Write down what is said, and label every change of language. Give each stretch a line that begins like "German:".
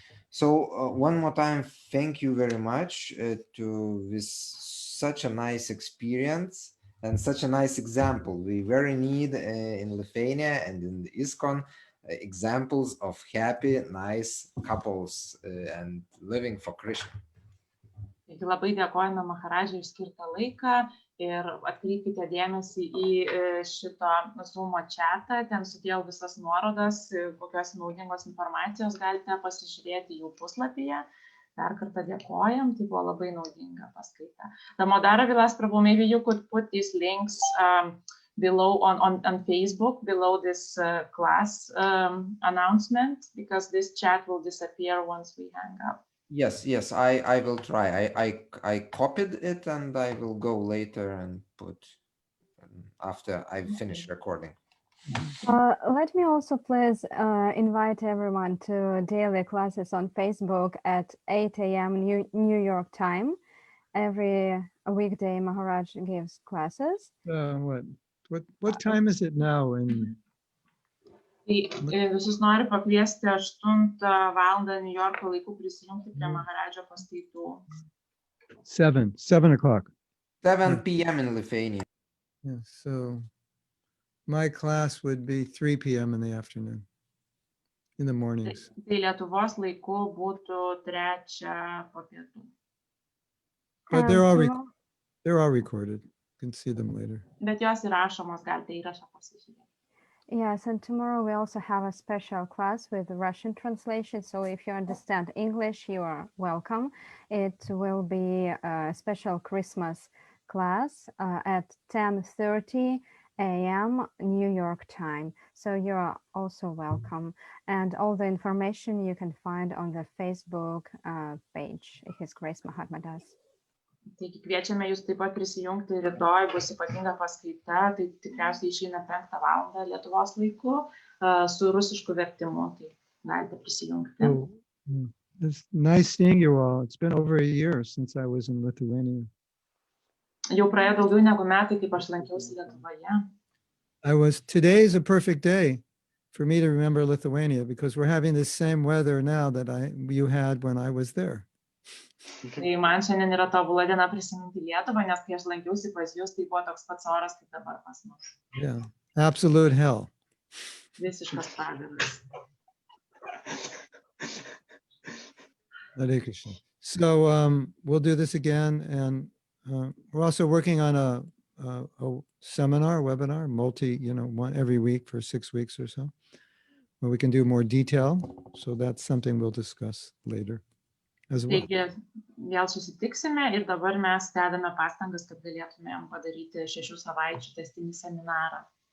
English: So one more time, thank you very much to this such a nice experience and such a nice example. We very need in Lithuania and in the ISKCON examples of happy, nice couples and living for Krishna.
Lithuanian: Taigi labai dėkojame Maharadžai už skirtą laiką ir atkreipkite dėmesį į šito Zoom chatą, ten sudėjau visas nuorodas, kokios naudingos informacijos galite pasižiūrėti jų puslapyje. Dar kartą dėkojam, tai buvo labai naudinga paskaita.
English: Damodara Vilas Prabhu, maybe you could put these links below on Facebook, below this class announcement, because this chat will disappear once we hang up. Yes, I will try. I copied it, and I will go later and put after I finish recording. Let me also please invite everyone to daily classes on Facebook at 8 a.m. New York time. Every weekday, Maharaj gives classes. What time is it now in
Lithuanian: Tai visus noriu pakviesti 8 valandą New Yorko laiku prisijungti prie Maharadžo paskaitų.
English: 7 o'clock? 7 p.m. in Lithuania. Yeah, so my class would be 3 p.m. in the afternoon, in the mornings.
Lithuanian: Tai Lietuvos laiku būtų 3 po pietų.
English: But they're all Tomorrow- recorded. You can see them later.
Lithuanian: Bet jos įrašomos, galite įrašą pasižiūrėti.
English: Yes, and tomorrow we also have a special class with Russian translation. So if you understand English, you are welcome. It will be a special Christmas class at 10:30 a.m. New York time. So you are also welcome. And all the information you can find on the Facebook page, His Grace Mahatma Prabhu.
Lithuanian: Taigi kviečiame jūs taip pat prisijungti, rytoj bus ypatinga paskaita, tai tikriausiai išeina 5 valandą Lietuvos laiku su rusišku vertimu, tai galite prisijungti.
English: Oh, it's nice seeing you all. It's been over a year since I was in Lithuania.
Lithuanian: Jau praėjo daugiau negu metai, kaip aš lankiausi Lietuvoje.
English: Today is a perfect day for me to remember Lithuania because we're having the same weather now that you had when I was there.
Lithuanian: Tai man šiandien yra tobula diena prisiminti Lietuvą, nes kai aš lankiausi pas jūs, tai buvo toks pats oras kaip dabar pas mus.
English: Yeah, absolute hell.
Lithuanian: Visiškas pragaras.
English: Hare Krishna. So we'll do this again, and we're also working on a seminar, webinar, one every week for 6 weeks or so, where we can do more detail. So that's something we'll discuss later as well.
Lithuanian: Taigi vėl susitiksime ir dabar mes dedame pastangas, kad galėtumėm padaryti 6 savaičių testinį seminarą.